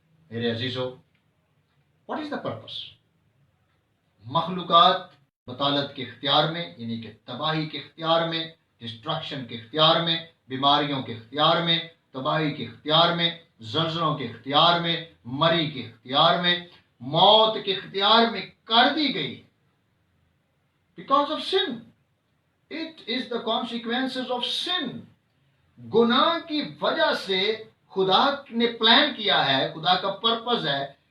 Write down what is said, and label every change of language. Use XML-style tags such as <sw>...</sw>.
<ur>میرے عزیزو،</ur> <en>What is the purpose?</en> <ur>مخلوقات بطالت کے اختیار میں یعنی کہ تباہی کے اختیار میں، ڈسٹرکشن کے اختیار میں، بیماریوں کے اختیار میں، تباہی کے اختیار میں، زلزلوں کے اختیار میں، مری کے اختیار میں، موت کے اختیار میں کر دی گئی.</ur> <en>Because of sin. It is the consequences of sin.</en> <ur>گناہ کی وجہ سے خدا نے پلان کیا ہے، خدا کا پرپز ہے.</ur>